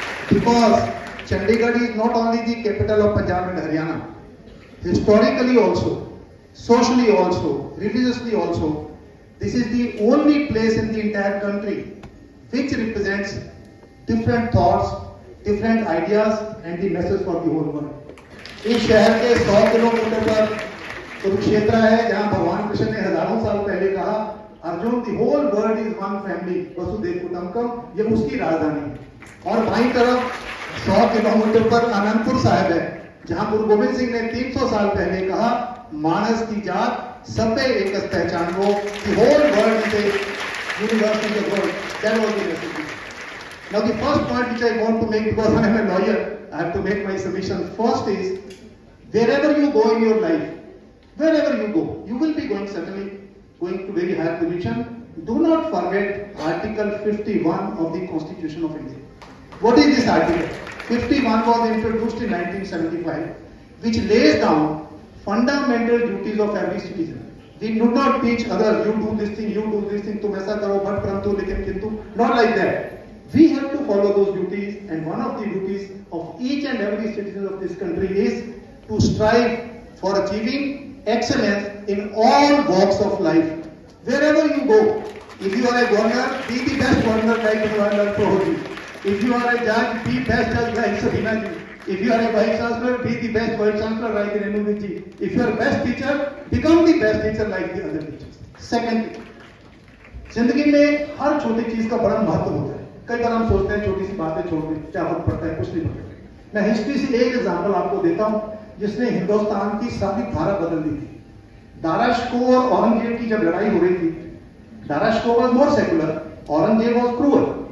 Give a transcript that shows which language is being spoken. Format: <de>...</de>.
<en>Because Chandigarh is not only the capital of Punjab and Haryana, historically also, socially also, religiously also, this is the only place in the entire country which represents different thoughts, different ideas and the message for the whole world.</en> <hi>इस शहर के 100 kilometre पर कुरुक्षेत्र है, जहां भगवान कृष्ण ने हजारों साल पहले कहा, Arjun,</hi> <en>the whole world is one family,</en> <hi>Vasudev कुटुंबकम, ये उसकी राजधानी है। और बाईं तरफ 100 किलोमीटर पर आनंदपुर साहिब है, जहां गुरु गोविंद सिंह ने 300 साल पहले कहा,</hi> <pa>मानस की जात सबे एक पहचान वो,</pa> <en>The whole world is a universal the world, that was the message. Now the first point which I want to make, because I am a lawyer, I have to make my submission. First is, wherever you go in your life, wherever you go, you will be going certainly going to very high position. Do not forget Article 51 of the Constitution of India. What is this article? 51 was introduced in 1975, which lays down fundamental duties of every citizen. We do not teach others, you do this thing, you do this thing,</en> <hi>तुम ऐसा करो,</hi> <en>but</en> <hi>परंतु लेकिन किंतु,</hi> <en>not like that. We have to follow those duties, and one of the duties of each and every citizen of this country is to strive for achieving excellence in all walks of life. Wherever you go, if you are a governor, be the best governor like Governor Prohji. If you are a judge, be best judge like Sabina ji. If you are a vice chancellor, be the best vice chancellor like Renu ji. If you are best teacher, become the best teacher like the other teachers.</en> <hi>Second, जिंदगी में हर छोटी चीज का बड़ा महत्व होता है। कई बार हम सोचते हैं छोटी सी बातें छोड़ दें, क्या फर्क पड़ता है, कुछ नहीं पड़ता। मैं हिस्ट्री से एक एग्जांपल आपको देता हूं जिसने हिंदुस्तान की सारी धारा बदल दी थी। दाराशिकोह और औरंगजेब की जब लड़ाई हो रही थी,</hi> <en>Dara Shikoh was more secular, Aurangzeb was cruel.</en>